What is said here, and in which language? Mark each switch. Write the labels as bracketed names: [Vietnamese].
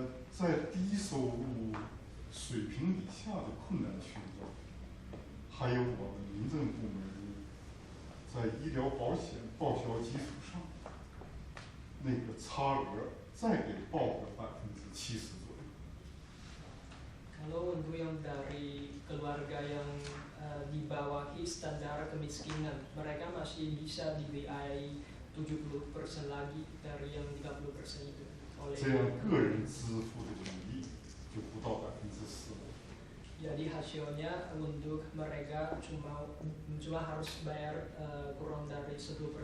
[Chinese] 在低收入水平以下的困难群众，还有我们民政部门在医疗保险报销基础上，那个差额再给报个70%左右。 [Indonesian] Kalau untuk yang dari keluarga yang dibawahi standar kemiskinan, mereka masih bisa dibiayai 70% lagi dari yang 30% itu. [Chinese] 这样个人支付的比例就不到10%。 [Indonesian] Jadi hasilnya untuk mereka cuma harus bayar kurang dari 10%.